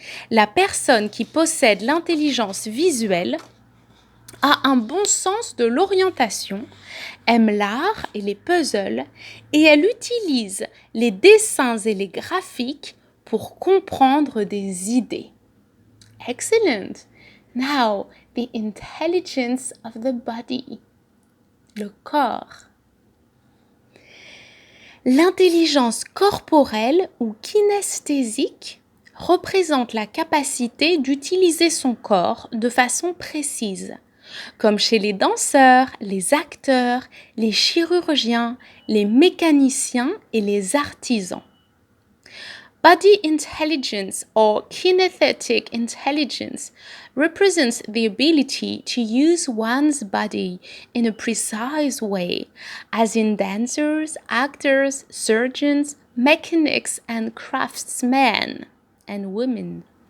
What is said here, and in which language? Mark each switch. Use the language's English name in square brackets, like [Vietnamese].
[French] La personne qui possède l'intelligence visuelle a un bon sens de l'orientation, aime l'art et les puzzles, et elle utilise les dessins et les graphiques pour comprendre des idées. [English] Excellent. Now, the intelligence of the body, [French] le corps. L'intelligence corporelle ou kinesthésique représente la capacité d'utiliser son corps de façon précise, comme chez les danseurs, les acteurs, les chirurgiens, les mécaniciens et les artisans. [English] Body intelligence or kinesthetic intelligence represents the ability to use one's body in a precise way, as in dancers, actors, surgeons, mechanics, and craftsmen and women.